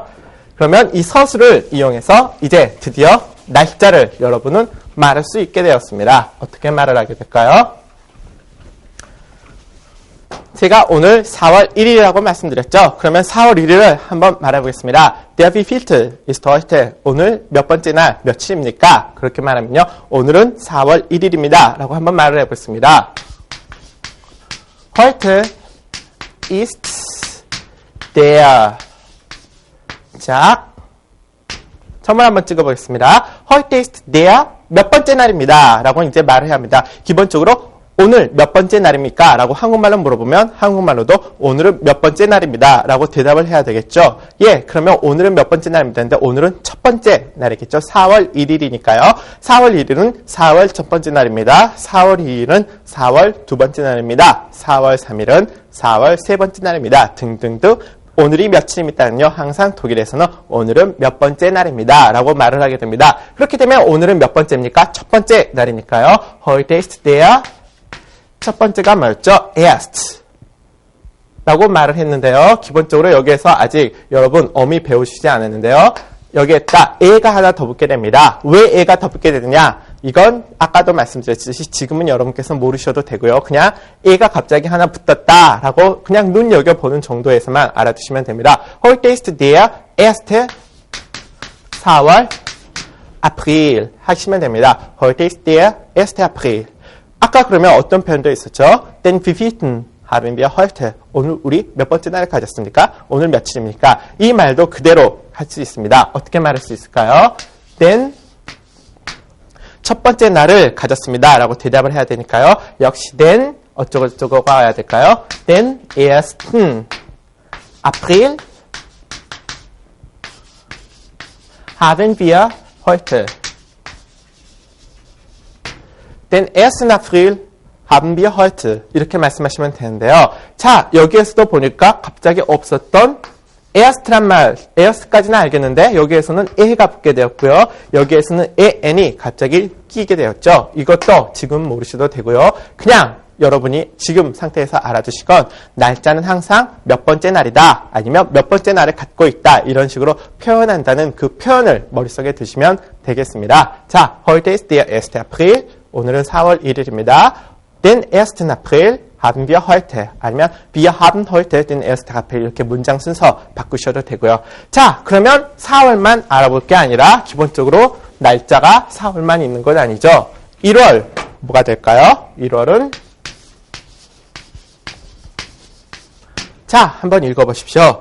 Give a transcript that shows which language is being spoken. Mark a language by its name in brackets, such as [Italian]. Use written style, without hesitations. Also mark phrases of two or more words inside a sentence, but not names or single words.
[Korean] 그러면 이 서술을 이용해서 이제 드디어 날짜를 여러분은 말할 수 있게 되었습니다. 어떻게 말을 하게 될까요? 제가 오늘 4월 1일이라고 말씀드렸죠. 그러면 4월 1일을 한번 말해보겠습니다. [German] Der wievielte ist heute? [Korean] 오늘 몇 번째 날, 며칠입니까? 그렇게 말하면요. 오늘은 4월 1일입니다. 라고 한번 말을 해보겠습니다. [German] Heute ist der. [Korean] 자, 선물 한번 찍어보겠습니다. [German] Heute ist der [Korean] 몇 번째 날입니다. 라고 이제 말을 해야 합니다. 기본적으로 오늘 몇 번째 날입니까? 라고 한국말로 물어보면 한국말로도 오늘은 몇 번째 날입니다. 라고 대답을 해야 되겠죠. 예, 그러면 오늘은 몇 번째 날입니다. 근데 오늘은 첫 번째 날이겠죠. 4월 1일이니까요. 4월 1일은 4월 첫 번째 날입니다. 4월 2일은 4월 두 번째 날입니다. 4월 3일은 4월 세 번째 날입니다. 등등등. 오늘이 며칠입니다는요. 항상 독일에서는 오늘은 몇 번째 날입니다. 라고 말을 하게 됩니다. 그렇게 되면 오늘은 몇 번째입니까? 첫 번째 날이니까요. [German] Heute ist der [Korean] 첫 번째가 뭐였죠? Erst 라고 말을 했는데요. 기본적으로 여기에서 아직 여러분 어미 배우시지 않았는데요. 여기에다 에가 하나 더 붙게 됩니다. 왜 에가 더 붙게 되느냐? 이건 아까도 말씀드렸듯이 지금은 여러분께서 모르셔도 되고요. 그냥 에가 갑자기 하나 붙었다라고 그냥 눈여겨보는 정도에서만 알아두시면 됩니다. [German] Heute ist der erste 4월 April [Korean] 하시면 됩니다. [German] Heute ist der erste April. [Korean] 아까 그러면 어떤 표현도 있었죠? [German] Den wievielten haben wir heute? [Korean] 오늘 우리 몇 번째 날을 가졌습니까? 오늘 며칠입니까? 이 말도 그대로 할 수 있습니다. 어떻게 말할 수 있을까요? Den 첫 번째 날을 가졌습니다. 라고 대답을 해야 되니까요. 역시 den 어쩌고저쩌고가 와야 될까요? [German] Den ersten April haben wir heute. Den 1. April haben wir heute. [Korean] 이렇게 말씀하시면 되는데요. 자, 여기에서도 보니까 갑자기 없었던 erst란 말, erst까지는 알겠는데 여기에서는 e가 붙게 되었고요. 여기에서는 n이 갑자기 끼게 되었죠. 이것도 지금 모르셔도 되고요. 그냥 여러분이 지금 상태에서 알아두시건 날짜는 항상 몇 번째 날이다 아니면 몇 번째 날을 갖고 있다 이런 식으로 표현한다는 그 표현을 머릿속에 두시면 되겠습니다. 자, [German] heute ist der 1. April. [Korean] 오늘은 4월 1일입니다. [German] Den 1. April haben wir heute. 아니면 wir haben heute den 1. April. [Korean] 이렇게 문장 순서 바꾸셔도 되고요. 자, 그러면 4월만 알아볼 게 아니라 기본적으로 날짜가 4월만 있는 건 아니죠. 1월 뭐가 될까요? 1월은 자, 한번 읽어보십시오.